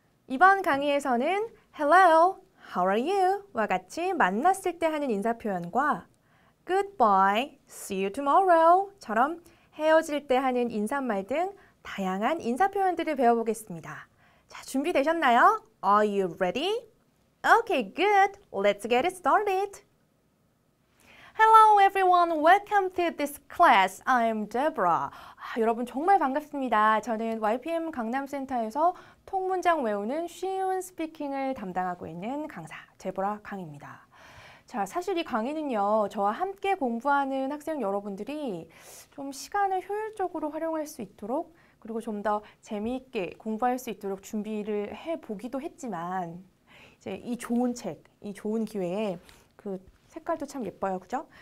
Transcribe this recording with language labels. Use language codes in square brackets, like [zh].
[ko] 이번 강의에서는 [en] Hello, how are you? [ko] 와 같이 만났을 때 하는 인사 표현과 [en] Goodbye, see you tomorrow [ko] 처럼 헤어질 때 하는 인사말 등 다양한 인사 표현들을 배워보겠습니다. 자, 준비되셨나요? [en] Are you ready? Okay, good. Let's get it started. Hello everyone, welcome to this class. I'm Deborah. [ko] 여러분 정말 반갑습니다. 저는 YPM 강남센터에서 통문장 외우는 쉬운 스피킹을 담당하고 있는 강사 데보라 강입니다. 자, 사실 이 강의는요, 저와 함께 공부하는 학생 여러분들이 좀 시간을 효율적으로 활용할 수 있도록 그리고 좀 더 재미있게 공부할 수 있도록 준비를 해보기도 했지만 이제 이 좋은 책, 이 좋은 기회에 그 색깔도 참 예뻐요, 그죠?